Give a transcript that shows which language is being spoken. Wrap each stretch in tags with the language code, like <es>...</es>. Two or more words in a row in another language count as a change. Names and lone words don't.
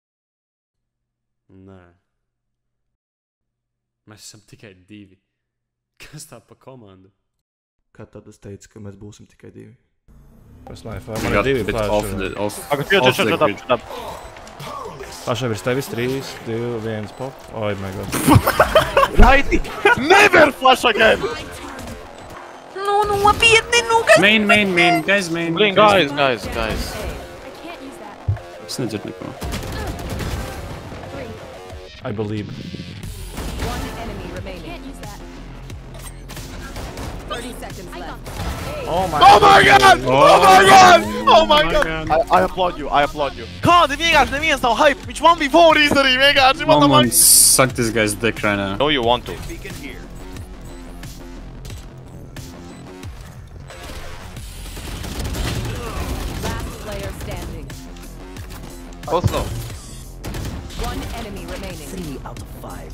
<lv>Nē. Mēs esam tikai 2. Kas tā pa komandu? Kā tad es teicu, ka mēs būsim tikai 2?</lv> <en>Press knife.</en> <lv>Man ir 2 flash. Flash virs tevis 3, 2, 1 pop.</lv> <en>Oh my god. Righty! Never flash again!</en> <lv>Nu, nopietni, nu, kas... Main, guys, main. Blin, guys. Es nedzirdu neko.</lv> <en>I believe. One enemy remaining. Can't use that. 30 seconds left. Oh my god! I applaud you.</en> <lv>Kādi vienkārši neviens nav hype? Viņš 1v4 izdarīja vienkārši.</lv> <en>Someone suck this guy's dick right now. No, you want to. Last player standing. Also. One enemy remaining. 3 out of 5.</en>